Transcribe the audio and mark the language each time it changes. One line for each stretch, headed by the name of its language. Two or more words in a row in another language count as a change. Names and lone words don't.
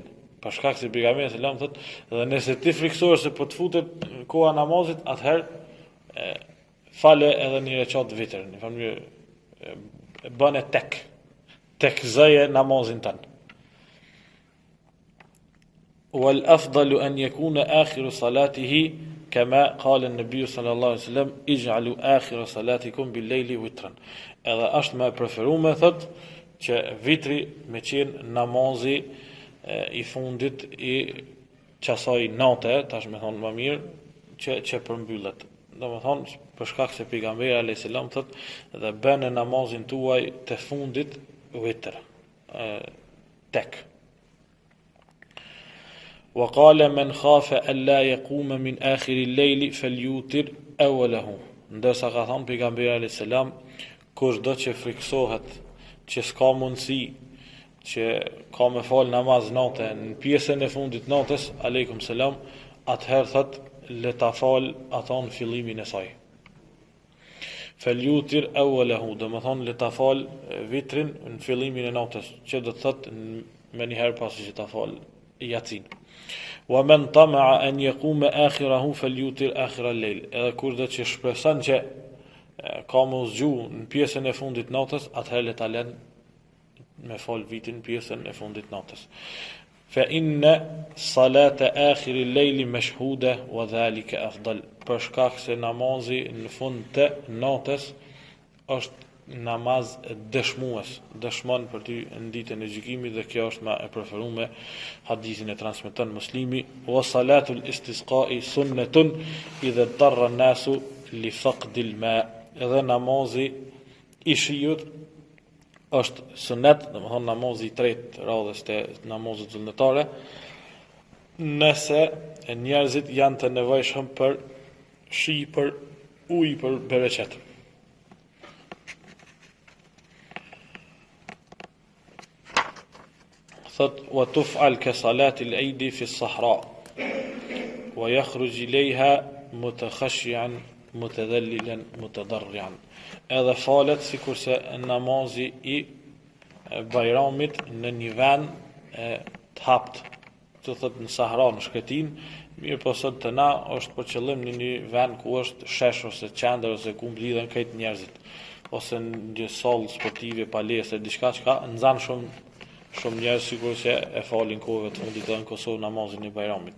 Albanian: Për shkak se pejgamberi selam thotë, dhe nëse ti friksohesh se po të futet koha namazit, atëherë fale edhe 1 rekat vitër. Në mënyrë bën e tek zëje namazin tën.
Arabic: والأفضل أن يكون آخر صلاته كما قال النبي صلى الله عليه وسلم اجعلوا آخر صلاتكم بالليل وترا.
Albanian: Edhe është më preferuar thot që vitri me qenë namazi i fundit i qasaj nate, tash me thonë më mirë që përmbyllet. Domethënë për shkak se pejgamberi
Arabic: عليه السلام
Albanian: thot dhe bënë namazin tuaj të fundit vitr tek.
Arabic: وقال من خاف ألا يقوم من آخر الليل فليوتر أوله.
Albanian: Ndërsa ka thënë pejgamberi
Arabic: عليه السلام,
Albanian: kush do që friksohet që s'ka mundësi që ka me fal namaz natë në pjesën e fundit natës,
Arabic: عليكم السلام,
Albanian: atëherë thot le ta fal ato në fillimin e saj.
Arabic: فليوتر أوله,
Albanian: do të thonë le ta fal vitrin në fillimin e natës, që do të thot më një herë pasi që ta fal yatsin.
Arabic: ومن طمع أن يقوم آخره فليوتر آخر الليل.
Albanian: Edhe kur do të shpreson që ka më zgju në pjesën e fundit natës, atëherë le ta lën me fal vitin në pjesën e fundit natës.
Arabic: فإن صلاة آخر الليل مشهودة وذلك أفضل.
Albanian: Për shkak se namazi në fund të natës është namaz dëshmues, dëshmon për ty në ditën e gjykimit dhe kjo është më e preferuar. Hadithin e transmeton Muslimi,
Arabic: وصلاة الاستسقاء سنة إذا ضر الناس لفقد الماء.
Albanian: Edhe namazi i shiut është sunet, domethënë namazi i tretë radhës të namazit zullnetare, nëse njerëzit janë të nevojshëm për shi, për ujë, për bereqet.
Arabic: Thot وتفعل كصلاة العيد في الصحراء ويخرج إليها متخشعا متذللا متضرعا.
Albanian: Edhe falet sikurse namazi i Bajramit në një vend të hapt, të thot në Sahra, në shkretin, mirë po sot të na është për qëllim në një vend ku është shesh ose qendër ose ku mblidhen këtë njerëzit, ose në një sallë sportive, palestre, diçka që ka nxan shumë njerëz sikurse e falin kohëve të fundit në Kosovë namazin e Bajramit.